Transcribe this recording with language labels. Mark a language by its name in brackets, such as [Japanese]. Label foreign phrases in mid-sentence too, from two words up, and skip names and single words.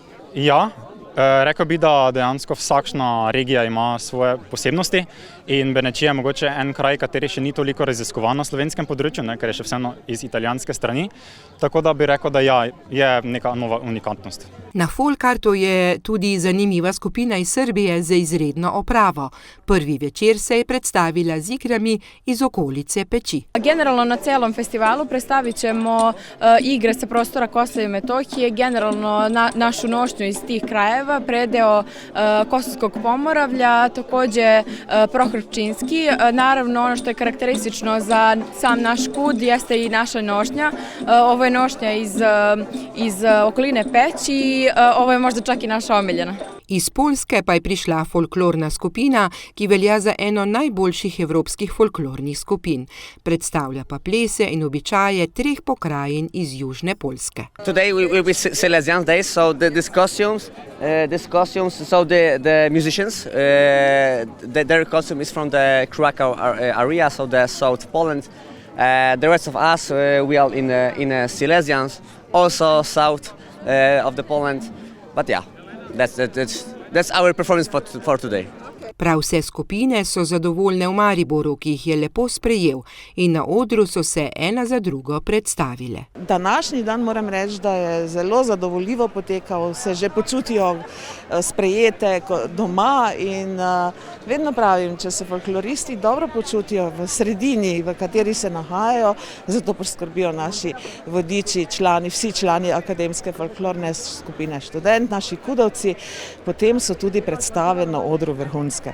[Slovenian] Ja, rekel bi, da dejansko vsakšna regija ima svoje posebnosti in Benečija je mogoče en kraj, kateri še ni toliko raziskovan na slovenskem področju, ker je še vseeno iz italijanske strani, tako da bi rekel, da ja, je neka nova unikatnost. Na folkartu je tudi zanimiva skupina iz Srbije z izredno opravo. Prvi večer se je predstavila z igrami iz okolice Peči. [Serbian] Generalno na celom festivalu predstavit ćemo igre sa prostora Kosova i Metohije, generalno našu nošnju iz tih krajeva, predeo Kosovskog Pomoravlja, takođe Prohorčinski. Naravno, ono što je karakteristično za sam naš kud jeste i naša nošnja. Ovo je nošnja iz okoline Peći, ovo je možda čak i naša omiljena. [Slovenian] Iz Poljske pa je prišla folklorna skupina, ki velja za eno najboljših evropskih folklornih skupin. Predstavlja pa plese in običaje 3 pokrajin iz južne Poljske. [English] Today we will Silesian Day, so these costumes, so the musicians, their costume is from the Krakow area, so the South Poland. The rest of us, we are in Silesians, also south of the Poland, but yeah. That's our performance for today. [Slovenian] Prav vse skupine so zadovoljne v Mariboru, ki jih je lepo sprejel, in na odru so se ena za drugo predstavile. Današnji dan moram reči, da je zelo zadovoljivo potekal, se že počutijo sprejete doma in vedno pravim, če se folkloristi dobro počutijo v sredini, v kateri se nahajajo, zato poskrbijo naši vodiči, vsi člani akademske folklorne skupine študent, naši kudovci, potem so tudi predstave na odru vrhunske.